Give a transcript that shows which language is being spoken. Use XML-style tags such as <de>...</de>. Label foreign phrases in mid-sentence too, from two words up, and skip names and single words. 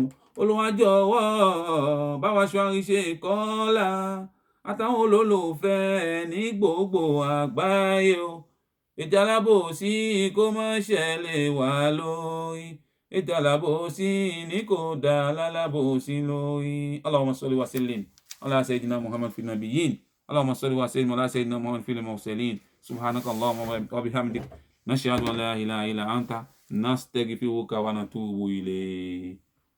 <yo>Olúwa jọ̀wọ́ bá wa ṣọ́ àríṣe kọ́lá àtàwọn olólùfẹ́ ní gbogbo àgbáyé o. Ìjà alábòsí kó má ṣẹlẹ̀ wá lórí. Ìjà alábòsí ní kò dá lálábòsí lórí.</yo> <ar>اللهم صل وسلم على سيدنا محمد في النبيين. اللهم صل وسلم على سيدنا محمد في المرسلين سبحانك اللهم وبحمدك. نشهد أن لا إله إلا أنت نستغفرك ونتوب إليك.</ar>